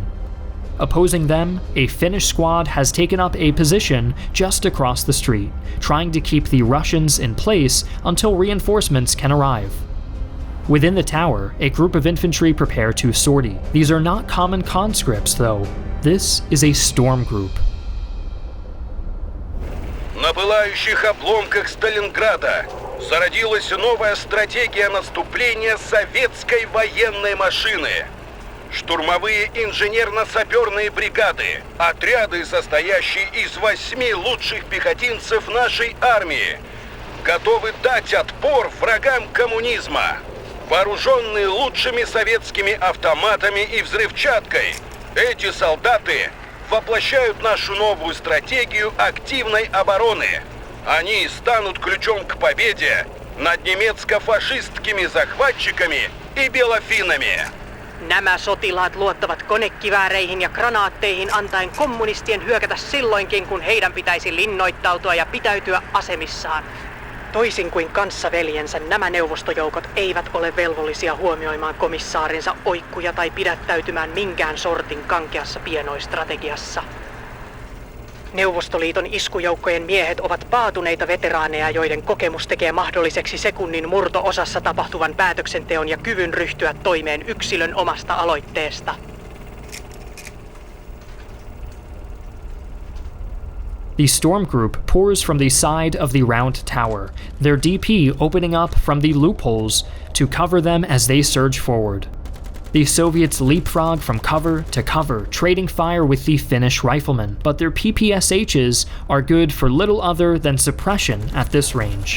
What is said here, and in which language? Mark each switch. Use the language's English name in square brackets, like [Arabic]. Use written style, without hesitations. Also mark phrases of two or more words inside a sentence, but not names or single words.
[English] Opposing them, a Finnish squad has taken up a position just across the street, trying to keep the Russians in place until reinforcements can arrive. Within the tower, a group of infantry prepare to sortie. These are not common conscripts, though. This is a storm group. [Russian] На пылающих обломках Сталинграда зародилась новая стратегия наступления советской военной машины. Штурмовые инженерно-саперные бригады, отряды, состоящие из 8 лучших пехотинцев нашей армии, готовы дать отпор врагам коммунизма. Вооруженные лучшими советскими автоматами и взрывчаткой, эти солдаты воплощают нашу новую стратегию активной обороны. Они станут ключом к победе над немецко-фашистскими захватчиками и белофинами. [Finnish] Nämä sotilaat luottavat konekivääreihin ja granaatteihin antaen kommunistien hyökätä silloinkin, kun heidän pitäisi linnoittautua ja pitäytyä asemissaan. Toisin kuin kanssaveljensä, nämä neuvostojoukot eivät ole velvollisia huomioimaan komissaarinsa oikkuja tai pidättäytymään minkään sortin kankeassa pienoistrategiassa. Neuvostoliiton iskujoukkojen miehet ovat paatuneita veteraaneja, joiden kokemus tekee mahdolliseksi sekunnin murto-osassa tapahtuvan päätöksenteon ja kyvyn ryhtyä toimeen yksilön omasta aloitteesta. [English] The storm group pours from the side of the Round Tower, their DP opening up from the loopholes to cover them as they surge forward. The Soviets leapfrog from cover to cover, trading fire with the Finnish riflemen, but their PPSHs are good for little other than suppression at this range.